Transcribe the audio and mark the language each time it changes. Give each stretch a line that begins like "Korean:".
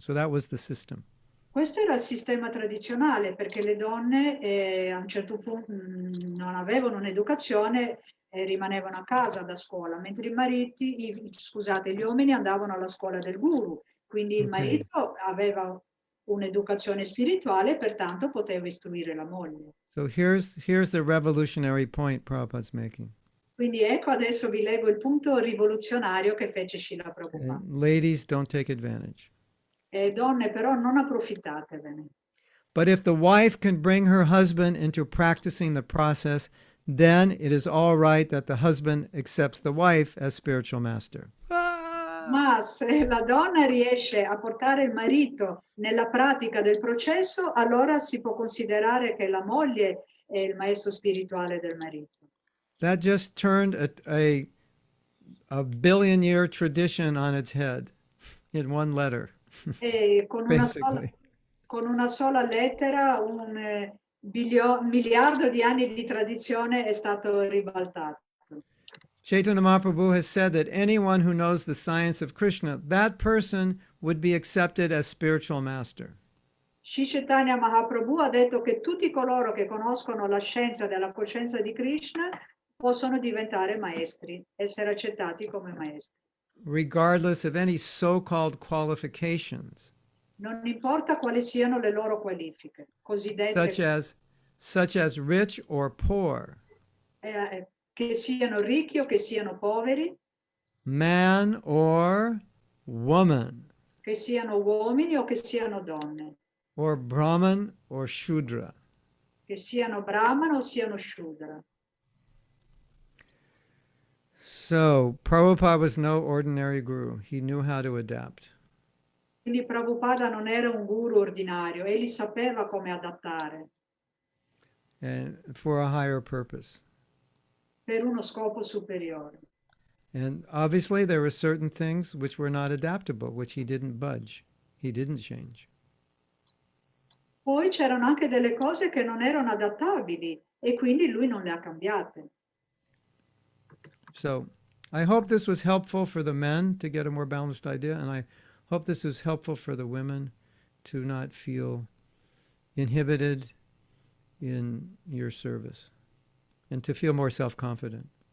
English: So that was the system.
Italian: Questo era il sistema tradizionale, perché le donne a un certo punto non avevano un'educazione e rimanevano a casa da scuola, mentre gli uomini andavano alla scuola del guru. Quindi il marito aveva un'educazione spirituale, pertanto poteva istruire la moglie.
English: So here's the revolutionary point Prabhupada's making.
Italian: Quindi ecco, adesso vi leggo il punto rivoluzionario che fece Srila Prabhupada.
English: Ladies, don't take advantage.
Italian: Donne, però non approfittatevene.
English: But if the wife can bring her husband into practicing the process, then it is all right that the husband accepts the wife as spiritual master.
Italian: Ma se la donna riesce a portare il marito nella pratica del processo, allora si può considerare che la moglie è il maestro spirituale del marito.
English: That just turned a billion-year tradition on its head in one letter.
Italian: E con una sola lettera un miliardo di anni di tradizione è stato ribaltato.
English: Chaitanya Mahaprabhu has said that anyone who knows the science of Krishna, that person would be accepted as spiritual master.
Italian: Sri Chaitanya Mahaprabhu ha detto che tutti coloro che conoscono la scienza della coscienza di Krishna possono diventare maestri, essere accettati come maestri.
English: Regardless of any so-called qualifications.
Italian: Non importa quali siano le loro qualifiche, cosiddette,
English: such as rich or poor.
Italian: Che siano ricchi o che siano poveri,
English: man or woman,
Italian: che siano uomini o che siano donne,
English: or Brahman or Shudra.
Italian: che siano Brahmana o siano Shudra.
English: So, Prabhupada was no ordinary guru. He knew how to adapt.
Italian: Quindi Prabhupada non era un guru ordinario, egli sapeva come adattare
English: And for a higher purpose.
Italian: per uno scopo superiore.
English: And obviously there were certain things which were not adaptable, which he didn't budge. He didn't change.
Italian: Poi c'erano anche delle cose che non erano adattabili e quindi lui non le ha cambiate.
English: So I hope this was helpful for the men to get a more balanced idea, and I hope this was helpful for the women to not feel inhibited in your service and to feel more self-confident.